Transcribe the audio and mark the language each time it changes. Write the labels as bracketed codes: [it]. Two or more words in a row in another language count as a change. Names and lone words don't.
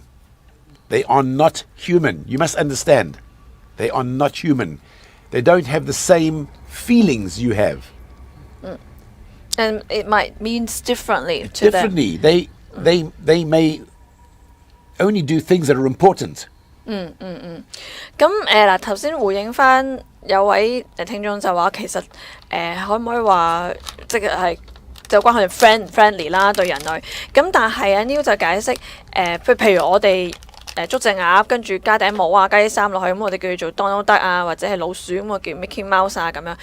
[en] They are not human. You must understand. They are not human. They don't have the same feelings you have. And it might means differently to them. Differently. They may only do things that are important. [yue] 咁嗱，頭先回應翻有位聽眾就話，其實可唔可以話即係就關佢哋 friendly 啦對人類。咁但係阿 Neil 就解釋譬如我哋捉隻鴨，跟住加頂帽啊，加啲衫落去，咁我哋叫佢做 Donald Duck 啊，或者係老鼠，咁我叫 Mickey Mouse 啊咁樣。